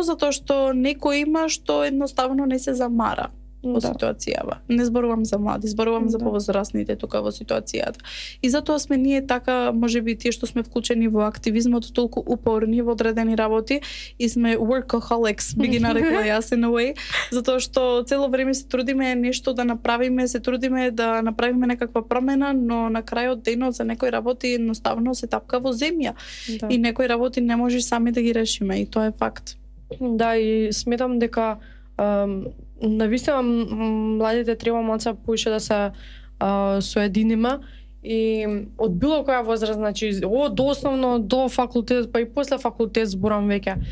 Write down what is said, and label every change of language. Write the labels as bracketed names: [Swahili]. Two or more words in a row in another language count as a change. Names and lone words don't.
[Macedonian] Затоа што некој има што едноставно не се замара во ситуацијава. Не зборувам за млади, зборувам за повозрастните тука во ситуацијата. И затоа сме ние така, можеби тие што сме вклучени во активизмот, толку упорни во одредени работи и сме workaholics, би ги нарекла јас [English] in a way, [Macedonian] затоа што цело време се трудиме нешто да направиме, се трудиме да направиме некаква промена, но на крајот денот за некои работи едноставно се тапка во земја. И некои работи не можеш сами да ги решиме и тоа е факт. Да, и сметам дека навистина младите треба малце поише да се соединиме и од било која возраст, значи од основно до факултет, па и после факултет зборам веќе.